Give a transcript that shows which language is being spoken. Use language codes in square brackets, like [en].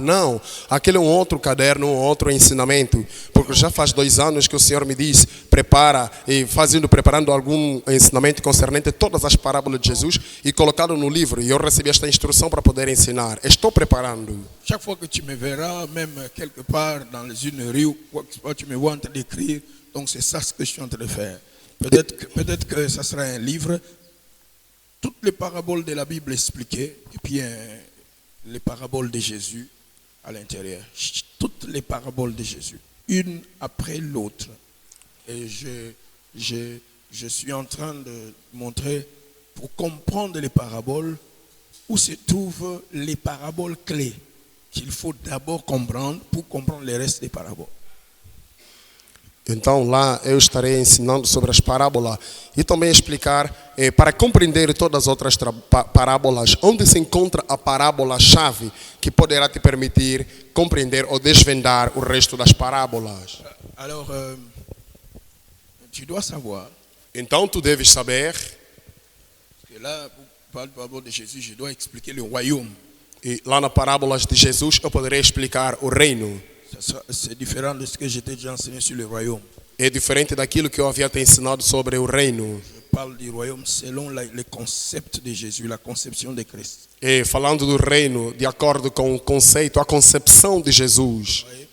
[pt] Não, aquele é um outro caderno, um outro ensinamento. Porque já faz 2 anos que o Senhor me disse, prepara, e preparando algum ensinamento concernente a todas as parábolas de Jesus e colocado no livro. E eu recebi esta instrução para poder ensinar. Estou preparando. [fr] Chaque fois que tu me verras, même quelque part dans une rue, quoi que ce soit, tu me vois en train d'écrire. Donc c'est ça ce que je suis en train de faire. Peut-être que ça sera un livre. Toutes les paraboles de la Bible expliquées, et puis les paraboles de Jésus à l'intérieur. Toutes les paraboles de Jésus, une après l'autre. Et je suis en train de montrer, pour comprendre les paraboles, où se trouvent les paraboles clés qu'il faut d'abord comprendre pour comprendre le reste des paraboles. [pt] Então lá eu estarei ensinando sobre as parábolas e também explicar, para compreender todas as outras parábolas, onde se encontra a parábola-chave que poderá te permitir compreender ou desvendar o resto das parábolas. [fr] Alors, tu dois savoir [pt] Então tu deves saber, [fr] que là, pour parler de la parabole de Jésus, je dois expliquer le royaume. [pt] e lá nas parábolas de Jesus eu poderei explicar o reino. [fr] C'est différent de ce que j'étais déjà enseigné sur le royaume. [pt] É diferente daquilo que eu havia te ensinado sobre o reino. [fr] Je parle du royaume selon le concept de Jésus, la conception de Christ. [pt] E falando do reino de acordo com o conceito, a concepção de Jesus.